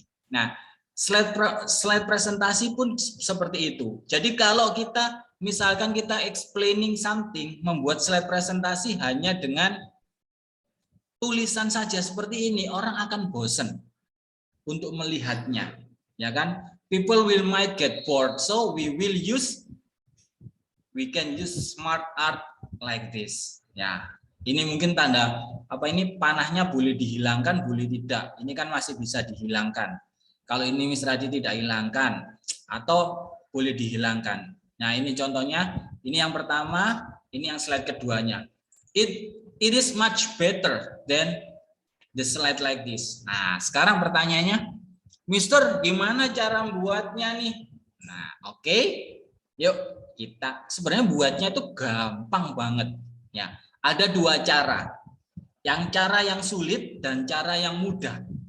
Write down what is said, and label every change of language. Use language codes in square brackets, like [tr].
[id] Nah, slide presentasi pun seperti itu. Jadi kalau kita misalkan kita [en] explaining something, [id] membuat slide presentasi hanya dengan tulisan saja seperti ini, orang akan bosan untuk melihatnya, ya kan? [en] People might get bored, so we can use smart art like this. [id] Ya, ini mungkin tanda apa ini panahnya boleh dihilangkan, boleh tidak. Ini kan masih bisa dihilangkan. Kalau ini Mr. Adi tidak hilangkan atau boleh dihilangkan. Nah, ini contohnya. Ini yang pertama, ini yang slide keduanya. [en] It is much better than the slide like this. [id] Nah, sekarang pertanyaannya, Mister, gimana cara membuatnya nih? Nah, oke. Yuk, kita sebenarnya buatnya itu gampang banget. Ya, ada dua cara. Cara yang sulit dan cara yang mudah.